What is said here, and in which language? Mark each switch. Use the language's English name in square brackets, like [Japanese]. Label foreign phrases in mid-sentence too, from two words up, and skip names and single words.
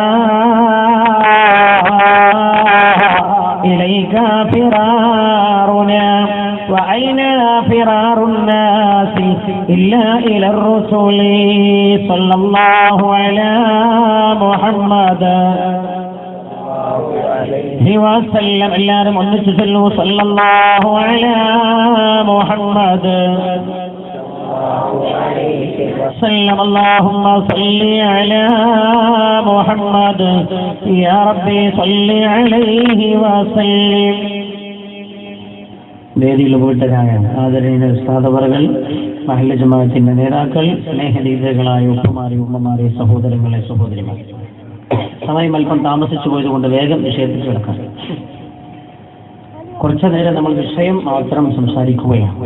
[Arabic] إليك فرارنا وأين فرار الناس إلا إلى الرسل صلى الله على محمد وسلم. [Malayalam] എല്ലാവരും ഒന്നിച്ചു ചൊല്ലൂ [Arabic] صلى الله على محمد وسلم. اللهم صل على محمد يا ربي صل عليه وسلم. [Malayalam] വേദിയിൽ പോയിട്ടരായ ആദരണീയ ഉസ്താദവറുകൾ, മഹല്ല് ജമാഅത്തിന്റെ നേതാക്കൾ, സ്നേഹനീതകളായ ഉപ്പമാരെ ഉമ്മമാരെ, സഹോദരങ്ങളെ സഹോദരിമാർ, സമയം അല്പം താമസിച്ചു പോയതുകൊണ്ട് വേഗം വിഷയത്തിൽ കിടക്കാം. കുറച്ചു നേരം നമ്മൾ വിഷയം മാത്രം സംസാരിക്കുകയാണ്.